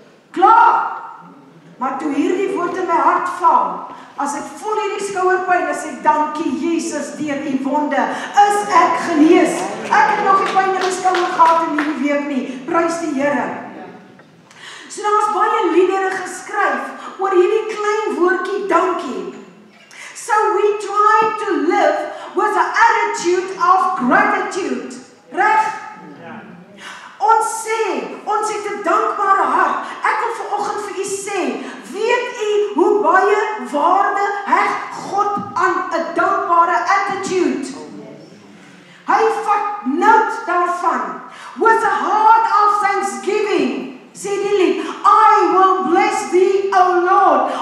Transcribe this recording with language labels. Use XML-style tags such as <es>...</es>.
<af>Klaar! Maar toe hierdie woord in my hart val, as ek voel hierdie skouerpyn, as ek dankie Jesus, deur u wonde, is ek genees. Ek het nog nie pyn in my skouer gehad in hierdie week nie. Prys die Here. So daar is baie liedere geskryf oor hierdie klein woordjie dankie.</af> <en>So we try to live with an attitude of gratitude.</en> <af>Reg? Ons sê, ons het 'n dankbare hart. Ek wil vanoggend vir u sê, weet u hoe baie waarde heg God aan 'n dankbare attitude? Hy vat note daarvan.</af> <en>With a heart of thanksgiving,</en> <af>sê die lied,</af> <en>I will bless thee, O Lord.</en>